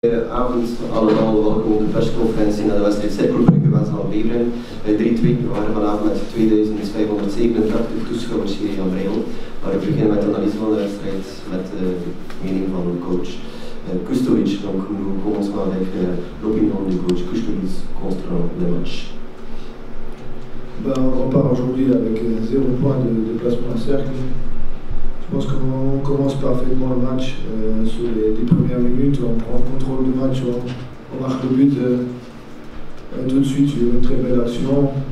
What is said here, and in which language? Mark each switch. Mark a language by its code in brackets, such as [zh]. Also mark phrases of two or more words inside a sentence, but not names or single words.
[nl] Avond allemaal, welkom op de persconferentie naar de wedstrijd Cercle Brugge Westland Beveren. 3-2, we waren vanavond met 2587 toeschouwers hier in Jan Breidel. Maar we beginnen met de analyse van de wedstrijd met de mening van coach Kustovic. [fr] Donc nous commençons avec l'opinion du coach Kustovic concernant le match. On repart aujourd'hui avec 0 point de placement à cercle. Je pense qu'on commence parfaitement le match sur les 10 premières minutes, on prend le contrôle du match, on marque le but tout de suite sur une très belle action.